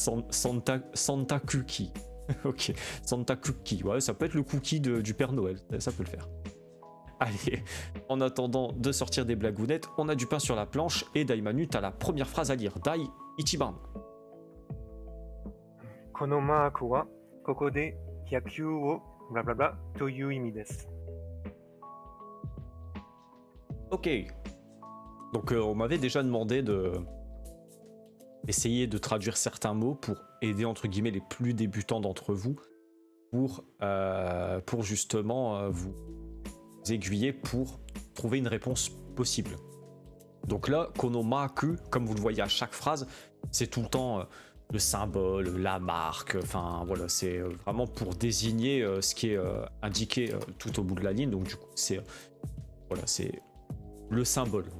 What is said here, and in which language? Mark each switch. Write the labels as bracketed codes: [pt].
[fr] Santakuki. Ok. Santakuki. Ouais, ça peut être le cookie du Père Noël. Ça peut le faire. Allez, en attendant de sortir des blagounettes, on a du pain sur la planche et Daimanu, t'as la première phrase à lire. [ja] Dai Ichiban. このマークはここで野球をブラブラブラという意味です。 [fr] Ok. Donc on m'avait déjà demandé d'essayer de traduire certains mots pour aider entre guillemets les plus débutants d'entre vous pour justement vous aiguiller pour trouver une réponse possible. Donc là, konomaku, comme vous le voyez à chaque phrase, c'est tout le temps le symbole, la marque, enfin voilà, c'est vraiment pour désigner ce qui est indiqué tout au bout de la ligne. Donc du coup, c'est voilà, c'est le symbole.